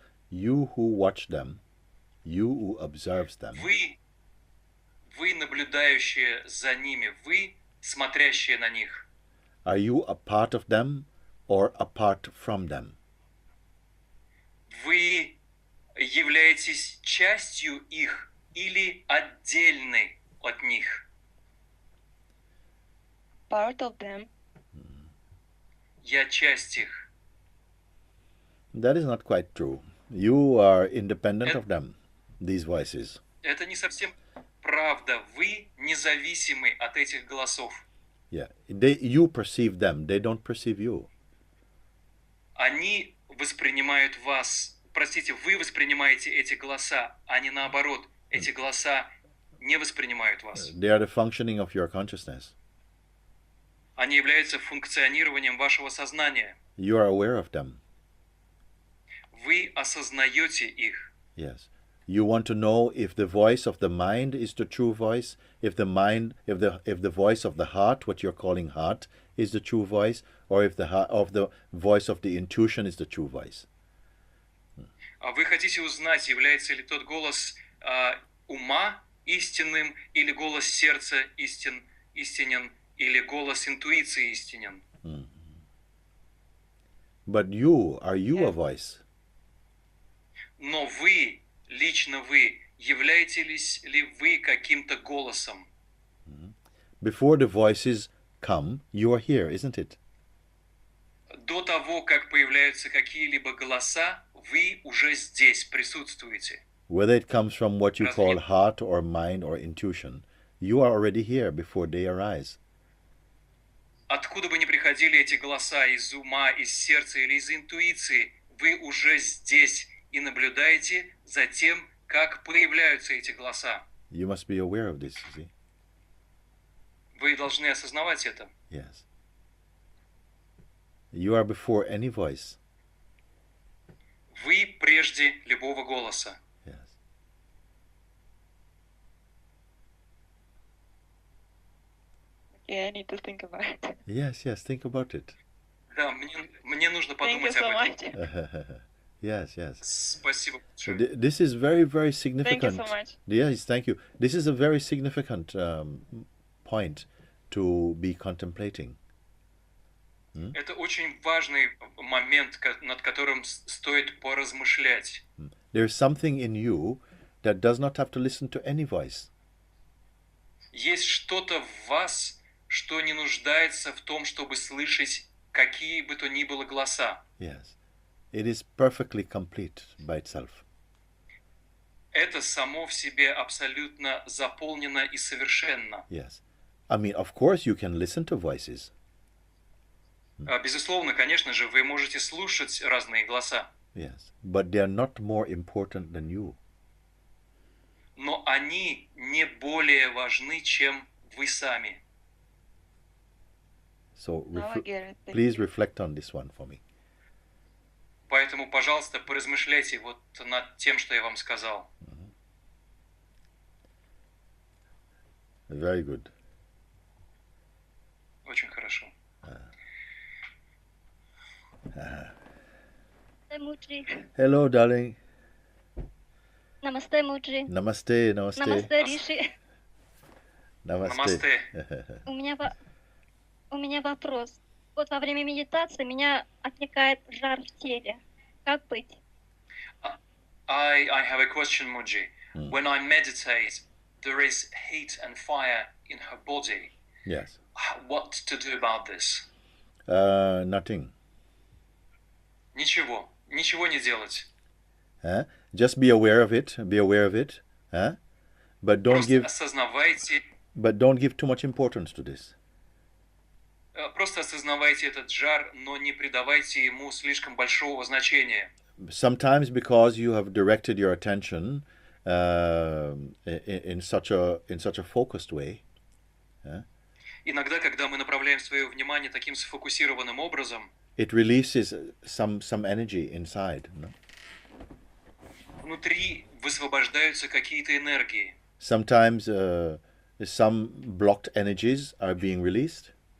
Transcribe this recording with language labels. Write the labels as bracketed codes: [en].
[en] You who watch them, you who observes them. [ru] Вы наблюдающие за ними, вы смотрящие на них. [en] Are you a part of them or apart from them? [ru] Вы являетесь частью их или отдельны от них? [en] Part of them. [ru] Я часть их. [en] That is not quite true. You are independent of them, these voices. [ru] Это не совсем правда. Вы независимы от этих голосов. [en] Yeah, you perceive them, they don't perceive you. [ru] Они воспринимают вас, простите, вы воспринимаете эти голоса, а не наоборот. Эти голоса не воспринимают вас. [en] They are the functioning of your consciousness. [ru] Они являются функционированием вашего сознания. [en] You are aware of them. [ru] Вы осознаете их. [en] Yes. You want to know if the voice of the mind is the true voice, if the voice of the heart, what you're calling heart, is the true voice, or if the voice of the intuition is the true voice. [ru] А вы хотите узнать, является ли тот голос ума истинным, или голос сердца истинен, или голос интуиции истинен. [en] But are you a voice? [ru] Но вы, лично вы, являетесь ли вы каким-то голосом? [en] Before the voices come, you are here, isn't it? [ru] До того, как появляются какие-либо голоса, вы уже здесь присутствуете. [en] Whether it comes from what you call heart or mind or intuition, you are already here before they arise. [ru] Откуда бы ни приходили эти голоса, из ума, из сердца или из интуиции, вы уже здесь и наблюдаете за тем, как появляются эти голоса. [en] You must be aware of this, see? [ru] Вы должны осознавать это. [en] Yes. You are before any voice. [ru] Вы прежде любого голоса. [en] Yes. Yeah, I need to think about it. Yes, think about it. [ru] Да, мне нужно подумать об этом. [en] Yes. [ru] Спасибо большое. [en] This is very, very significant. Thank you so much. Yes, thank you. This is a very significant point to be contemplating. [ru] Это очень важный момент, над которым стоит поразмышлять. [en] There's something in you that does not have to listen to any voice. [ru] Есть что-то в вас, что не нуждается в том, чтобы слышать какие бы то ни было голоса. [en] Yes. It is perfectly complete by itself. [ru] Это само в себе абсолютно заполнено и совершенно. [en] Yes. I mean, of course you can listen to voices. [ru] Безусловно, конечно же, вы можете слушать разные голоса. [en] Yes. But they are not more important than you. [ru] Но они не более важны, чем вы сами. [en] So Now I get it. Thank please you. reflect on this one for me. [ru] Поэтому, пожалуйста, поразмышляйте вот над тем, что я вам сказал. [en] Very good. [ru] Очень хорошо. [en] Mooji. Hello, darling. [ru] Намасте, Mooji. [en] Namaste. [ru] Намасте, Риши. Намасте. У меня вопрос. Вот во время медитации меня отвлекает жар в теле. Как быть? [en] I have a question, Mujji. When I meditate, there is heat and fire in her body. Yes. What to do about this? Nothing. [ru] Ничего не делать. [en] Just be aware of it. But [ru] Просто осознавайте. [en] don't give too much importance to this. [ru] Просто осознавайте этот жар, но не придавайте ему слишком большого значения. [en] Sometimes because you have directed your attention in such a focused way. [ru] Иногда, когда мы направляем свое внимание таким сфокусированным образом, [en] it releases some energy inside. No? [ru] Внутри высвобождаются какие-то энергии. [en] Sometimes some blocked energies are being released.